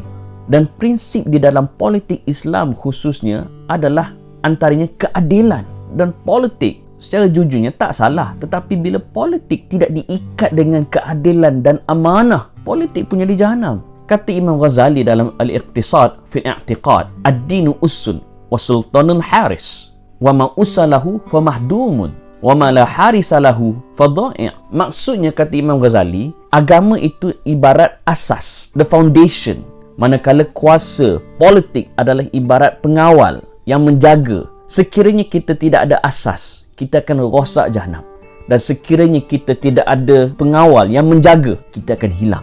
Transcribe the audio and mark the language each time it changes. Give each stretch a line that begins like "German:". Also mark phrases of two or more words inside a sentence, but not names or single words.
Malay: Dan prinsip di dalam politik Islam khususnya adalah antaranya keadilan. Dan politik secara jujurnya tak salah, tetapi bila politik tidak diikat dengan keadilan dan amanah, politik pun jadi jahanam. Kata Imam Ghazali dalam Al-Iqtisad fi I'tiqad,
Arabic: الدين أس والسلطان حارس وما لا أس له فمهدوم وما لا حارس له فضائع'.
Malay: Maksudnya, kata Imam Ghazali, agama itu ibarat asas,
English: the foundation,
Malay: manakala kuasa politik adalah ibarat pengawal yang menjaga. Sekiranya kita tidak ada asas, kita akan rosak jahanam. Dan sekiranya kita tidak ada pengawal yang menjaga, kita akan hilang.